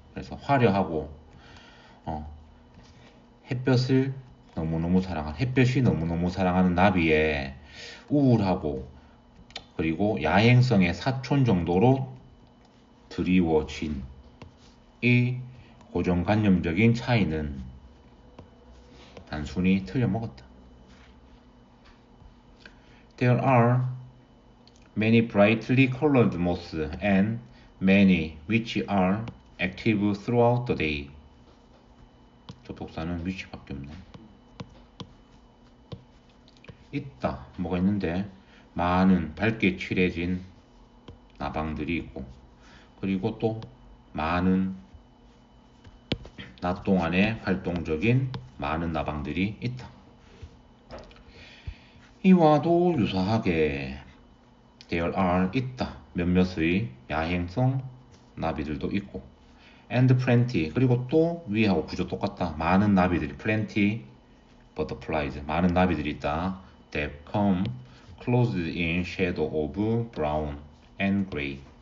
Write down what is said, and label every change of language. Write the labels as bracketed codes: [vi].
[ko] 그래서 화려하고 햇볕을 너무너무 사랑하는, 햇볕이 너무너무 사랑하는 나비의 우울하고 그리고 야행성의 사촌 정도로 드리워진 이 고정관념적인 차이는 단순히 틀려먹었다. [en] There are many brightly colored moths and many which are active throughout the day. [ko] 접속사는 which밖에 없네. 있다. 뭐가 있는데 많은 밝게 칠해진 나방들이 있고, 그리고 또 많은 낮 동안에 활동적인 많은 나방들이 있다. 이와도 유사하게 there are 있다. 몇몇의 야행성 나비들도 있고 [en] and plenty, [ko] 그리고 또 위하고 구조 똑같다. 많은 나비들이 [en] plenty butterflies, [ko] 많은 나비들이 있다. [en] that come clothed in shadow of brown and gray.